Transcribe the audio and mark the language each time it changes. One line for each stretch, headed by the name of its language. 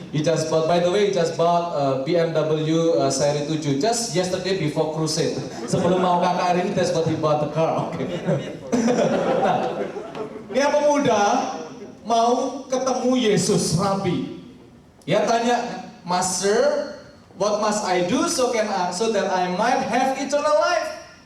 English: He just bought, by the way, he just bought BMW seri 7 just yesterday before crusade.
Indonesian: Sebelum mau KKR ini,
English: that's what he bought the car. Okay.
Indonesian: Nah, dia pemuda mau ketemu Yesus, Rabi. Dia tanya,
English: Master, what must I do so that I might have eternal life?